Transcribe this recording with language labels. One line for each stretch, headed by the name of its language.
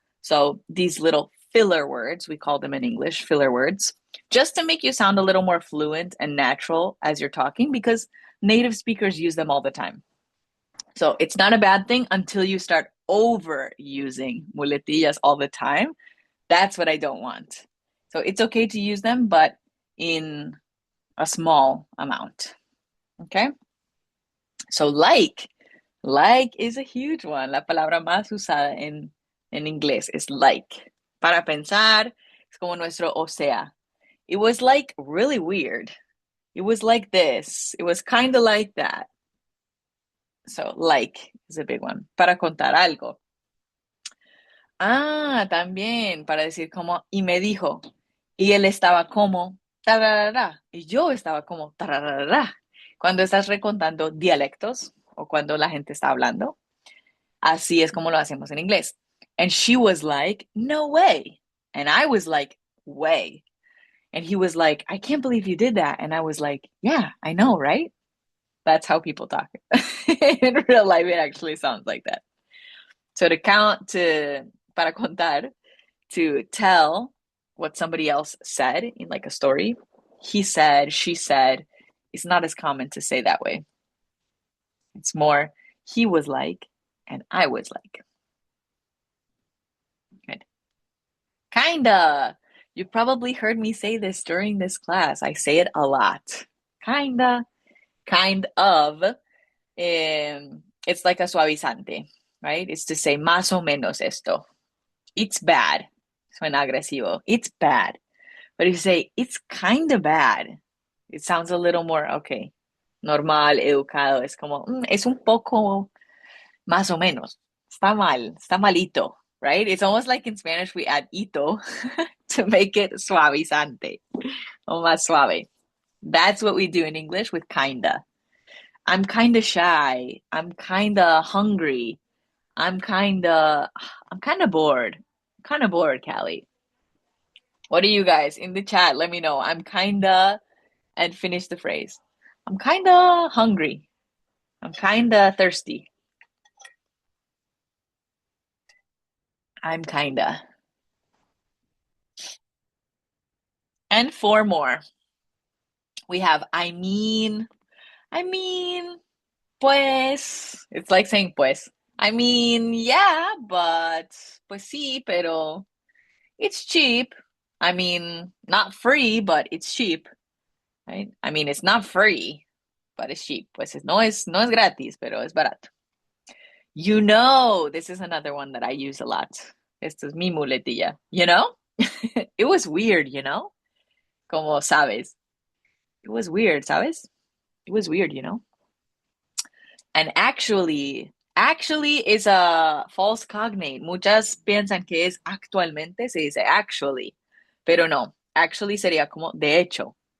English: So these little filler words, we call them in English, filler words, just to make you sound a little more fluent and natural as you're talking, because native speakers use them all the time. So it's not a bad thing until you start overusing muletillas all the time. That's what I don't want. So it's okay to use them, but in a small amount. Okay? So like is a huge one.
Spanish: La palabra más usada en inglés es like. Para pensar, es como nuestro o sea.
English: It was like really weird. It was like this. It was kind of like that. So like is a big one.
Spanish: Para contar algo. Ah, también, para decir como, y me dijo, y él estaba como, tararara, y yo estaba como, tararara. Cuando estás recontando dialectos o cuando la gente está hablando, así es como lo hacemos en inglés.
English: And she was like, no way. And I was like, way. And he was like, I can't believe you did that. And I was like, yeah, I know, right? That's how people talk. In real life, it actually sounds like that. So
Spanish: para contar,
English: to tell what somebody else said in like a story, he said, she said, it's not as common to say that way. It's more, he was like, and I was like. Good. Kinda. You probably heard me say this during this class. I say it a lot. Kinda, kind of. It's like a suavizante, right? It's to say
Spanish: más o menos esto.
English: It's bad.
Spanish: Suena agresivo.
English: It's bad. But if you say it's kind of bad, it sounds a little more, okay,
Spanish: normal, educado. Es como, es un poco más o menos. Está mal, está malito, right?
English: It's almost like in Spanish we add ito to make it
Spanish: suavizante o más suave.
English: That's what we do in English with kinda. I'm kinda shy. I'm kinda hungry. I'm kinda bored. Kind of bored, Kally. What are you guys in the chat? Let me know. I'm kinda, and finish the phrase. I'm kinda hungry. I'm kinda thirsty. I'm kinda. And four more. We have I mean, pues. It's like saying pues. I mean, yeah, but
Spanish: pues sí, pero
English: it's cheap. I mean, not free, but it's cheap, right? I mean, it's not free, but it's cheap.
Spanish: Pues no es gratis, pero es barato.
English: You know, this is another one that I use a lot.
Spanish: Esta es mi muletilla.
English: You know? It was weird, you know?
Spanish: Como sabes.
English: It was weird, ¿sabes? It was weird, you know? And actually is a false cognate.
Spanish: Muchas piensan que es actualmente, se dice actually, pero no. Actually sería como de hecho.